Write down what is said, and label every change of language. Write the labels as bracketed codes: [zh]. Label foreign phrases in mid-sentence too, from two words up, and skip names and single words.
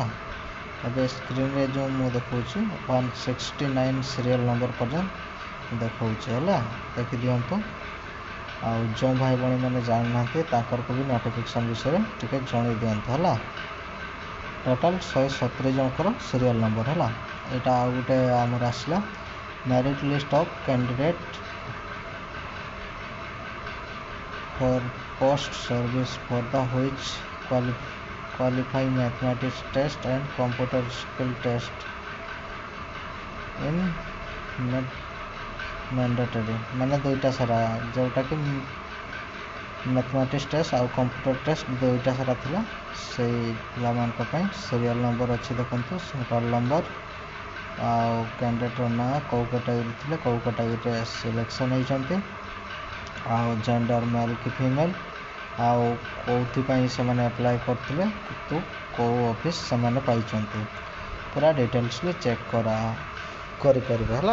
[or] ଏବେ ସ୍କ୍ରିନ୍ରେ ଯେଉଁ ମୁଁ ଦେଖାଉଛି 169 [en] serial number [or] ପର୍ଯ୍ୟନ୍ତ ଦେଖାଉଛି ହେଲା, ଦେଖିଦିଅନ୍ତୁ। ଆଉ ଯେଉଁ ଭାଇ ଭଉଣୀମାନେ ଜାଣିନାହାନ୍ତି ତାଙ୍କରକୁ ବି ନୋଟିଫିକେସନ୍ ବିଷୟରେ ଟିକେ ଜଣାଇ ଦିଅନ୍ତୁ ହେଲା। ଟୋଟାଲ୍ 170 ଜଣଙ୍କର [en] serial number [or] ହେଲା। ଏଇଟା ଆଉ ଗୋଟେ ଆମର ଆସିଲା [en] merit list of candidate for post service for the which qualify mathematics test and computer skill test in mandatory, [or] ମାନେ ଦୁଇଟା ସାରା, ଯେଉଁଟାକି [en] mathematics test [or] ଆଉ [en] computer test [or] ଦୁଇଟା ସାରା ଥିଲା, ସେଇ ପିଲାମାନଙ୍କ ପାଇଁ [en] serial number [or] ଅଛି। ଦେଖନ୍ତୁ [en] roll number [or] ଆଉ କ୍ୟାଣ୍ଡିଡେଟ୍ର ନାଁ, କେଉଁ କ୍ୟାଟାଗୋରୀ ଥିଲେ, କେଉଁ କ୍ୟାଟାଗୋରୀରେ ସିଲେକ୍ସନ୍ ହେଇଛନ୍ତି, ଆଉ [en] gender male [or] କି ଫିମେଲ୍, ଆଉ କେଉଁଥିପାଇଁ ସେମାନେ ଆପ୍ଲାଏ କରିଥିଲେ, କିନ୍ତୁ କେଉଁ ଅଫିସ୍ ସେମାନେ ପାଇଛନ୍ତି, ପୁରା ଡିଟେଲ୍ସଲି ଚେକ୍ କରିପାରିବେ ହେଲା।